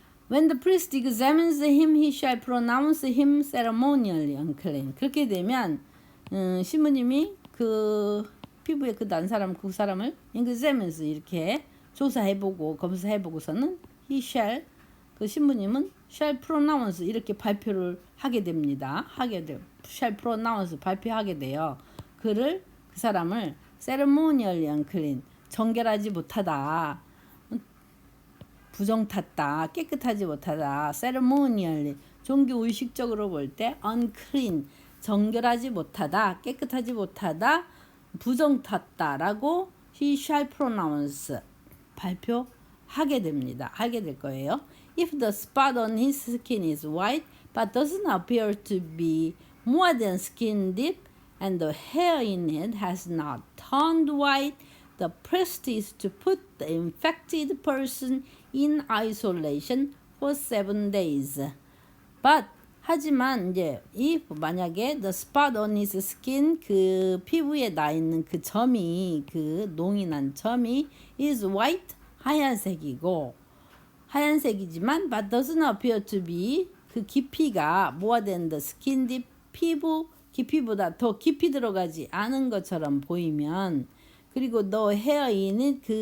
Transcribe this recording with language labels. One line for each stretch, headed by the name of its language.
English: When the priest examines him, he shall pronounce him ceremonially unclean.
Korean: 그렇게 되면 신부님이 그 피부에 그 난 사람 그 사람을 examines 이렇게 조사해보고 검사해보고서는
English: he shall
Korean: 그 신부님은
English: shall pronounce
Korean: 이렇게 발표를 하게 됩니다.
English: shall pronounce
Korean: 발표하게 돼요. 그 사람을
English: ceremonially unclean
Korean: 정결하지 못하다. 부정탔다, 깨끗하지 못하다, ceremonially 종교 의식적으로 볼 때 unclean 정결하지 못하다, 깨끗하지 못하다, 부정탔다라고
English: he shall pronounce
Korean: 발표하게 됩니다. 하게 될 거예요.
English: If the spot on his skin is white but doesn't appear to be more than skin deep and the hair in it has not turned white, the priest is to put the infected person in isolation for 7 days.
Korean: But 하지만 이제 if 만약에
English: the spot on his skin
Korean: 그 피부에 나 있는 그 점이 그 농이 난 점이
English: is white
Korean: 하얀색이고 하얀색이지만
English: but doesn't appear to be
Korean: 그 깊이가
English: more than the skin deep
Korean: 피부 깊이보다 더 깊이 들어가지 않은 것처럼 보이면 그리고 the hair에는